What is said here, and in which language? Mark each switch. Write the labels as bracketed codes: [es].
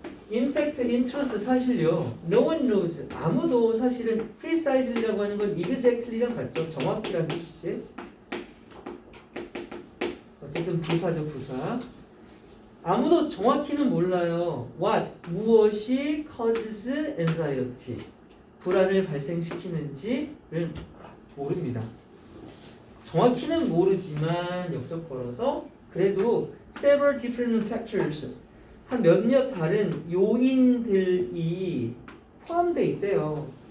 [en] In fact, in truth [ko] 사실요. [en] No one knows. [ko] 아무도 사실은 precise라고 하는 건 exactly랑 같죠. 정확히라는 뜻이지. 어쨌든 부사죠, 부사. 아무도 정확히는 몰라요. [en] What? [ko] 무엇이 [en] causes anxiety? [ko] 불안을 발생시키는지를 모릅니다. 정확히는 모르지만 역적 걸어서 그래도 [en] several different factors [ko] 한 몇몇 다른 요인들이 포함되어 있대요.